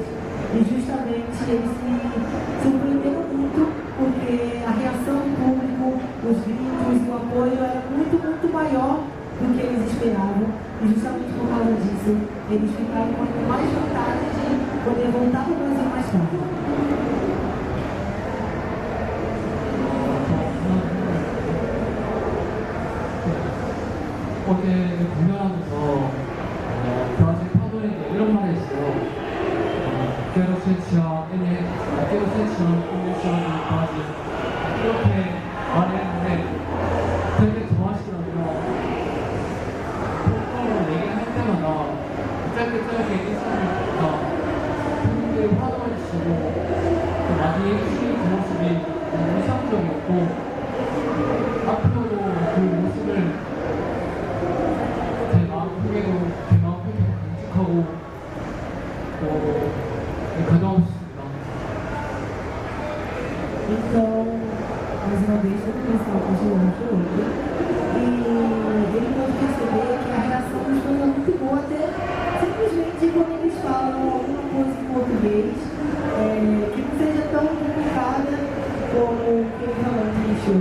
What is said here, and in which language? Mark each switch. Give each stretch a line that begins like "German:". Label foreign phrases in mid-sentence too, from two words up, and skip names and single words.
Portuguese: E justamente eles se surpreenderam muito, porque a reação do público, os gritos e o apoio era muito, muito maior do que eles esperavam. E justamente por causa disso, eles ficaram com mais vontade de poder voltar para o Brasil mais tarde.
Korean: 어제 공연하면서 브라질 파도에게 이런 말을 했어요.
Portuguese: Quero sentir quero sentir emoção do Brasil.
Korean: 이렇게 말했는데 되게 좋아하시더라고요. 톡톡으로 얘기할 때마다 짧게 인사하니까 팬분들이 환호해 주시고 또 많이 해주시는 그 모습이 너무 인상적이었고 앞으로도 그 모습을 제 마음 속에도 간직하고 가져가고 싶습니다.
Portuguese: Então, mais uma vez, todo o pessoal continuou hoje e ele pode perceber que a reação dos fãs é muito boa, até simplesmente quando eles falam alguma coisa em português que não seja tão complicada como o que ele realmente deixou.